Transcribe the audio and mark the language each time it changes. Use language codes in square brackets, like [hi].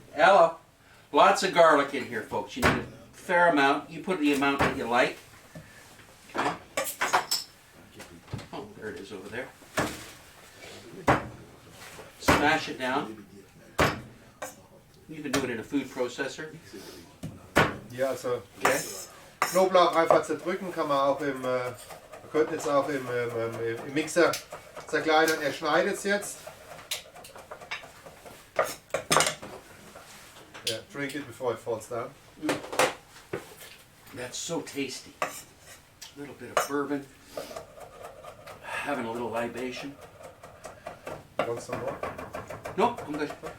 [en] Ella, lots of garlic in here, folks. You need a fair amount. You put the amount that you like. Okay. Oh, there it is over there. Smash it down. You can do it in a food processor. [de] Ja, also [en] Okay. [de] Knoblauch einfach zerdrücken kann man auch im, man könnte jetzt auch im Mixer zerkleinern. Er schneidet es jetzt. [en] Yeah, drink it before it falls down. That's so tasty. A little bit of bourbon. Having a little libation. Want some more? Nope, I'm good.